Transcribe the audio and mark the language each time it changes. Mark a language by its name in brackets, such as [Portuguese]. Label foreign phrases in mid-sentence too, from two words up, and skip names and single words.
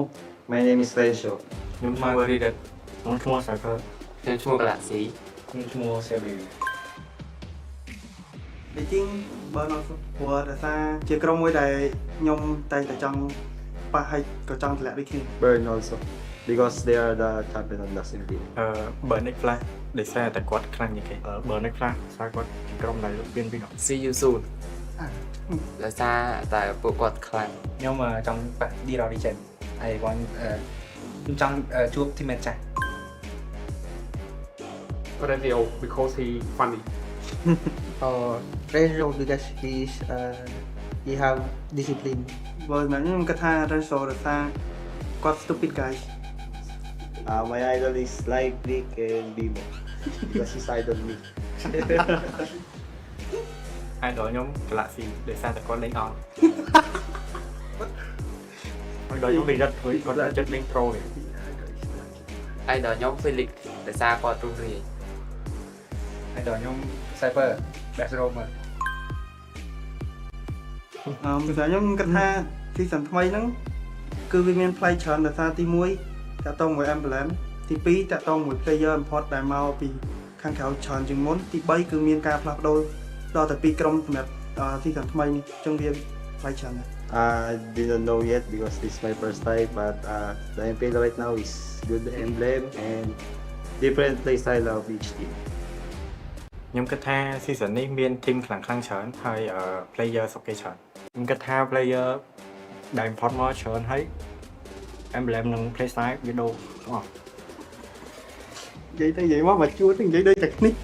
[English] My name is Rachel. [Khmer] ខ្ញុំឈ្មោះ Reddit ខ្ញុំឈ្មោះ Cypher ខ្ញុំឈ្មោះ Galaxy ខ្ញុំឈ្មោះ Sebi. ទីจริงបើនៅព្រោះដោយសារជាក្រុមមួយដែលខ្ញុំតែងតែចង់ប៉ះហើយក៏ចង់តម្លាក់ដូចគ្នា [English] Burn also because they are the champion of the same team. [Khmer] Burn Flash ដោយសារតែគាត់ខ្លាំងជាងគេ Burn Flash សារគាត់ជាក្រុមដែលមានពី [English] See you soon [Khmer] ដោយសារតែពួកគាត់ខ្លាំង ខ្ញុំចង់ប៉ះ Hero Legend ហើយបងខ្ញុំចង់ជួប teammate ចាស់ [English] Radio because he funny. Radio because he have discipline. [Khmer] បើសម្រាប់ខ្ញុំគាត់ថា Rachel ដោយសារគាត់ [English] stupid guys. My idol is like Rick and Bimo because he's idol me. [Khmer] idol ខ្ញុំ Galaxy ដោយសារតែគាត់លេងអង់ idol ខ្ញុំ Reddit ព្រោះគាត់ចិត្តលេង Pro នេះ idol ខ្ញុំ Felix ដោយសារគាត់រុះរាយ idol ខ្ញុំ Cypher [English] Best Roamer [Khmer] សម្រាប់ខ្ញុំគាត់ថា season ថ្មីហ្នឹងគឺវាមានផ្លែច្រើនដោយសារទី1តាក់ទងមួយ emblem ទី2តាក់ទងមួយ [English] player import [Khmer] ដែលមកពីខាងក្រៅច្រើនជាងមុនទី3គឺមានការផ្លាស់ប្ដូរដល់តែ2ក្រុមសម្រាប់ season ថ្មីនេះអញ្ចឹងវាផ្លែច្រើនណាស់ [English] I didn't know yet because this is my first time, but the MPL right now is good emblem and different play style of each team. [Khmer] ខ្ញុំគិតថា season នេះមាន team ខ្លាំងច្រើនហើយ player សុខគេច្រើនខ្ញុំគិតថា player ដែល import មកច្រើនហើយ emblem និង [English] play style [Khmer] វាដូរទាំងអស់ និយាយទៅនិយាយមកមកជួននិយាយដូចតែនេះ